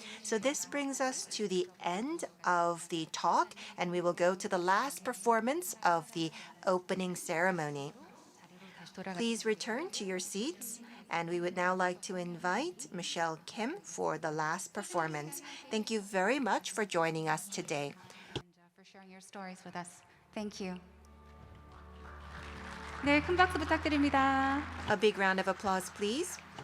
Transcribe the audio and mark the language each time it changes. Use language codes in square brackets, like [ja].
[en] So this brings us to the end of the talk, and we will go to the last performance of the opening ceremony. Please return to your seats, and we would now like to invite Michelle Kim for the last performance. Thank you very much for joining us today. And for sharing your stories with us. Thank you. [ko] 네, 큰 박수 부탁드립니다. [en] A big round of applause, please.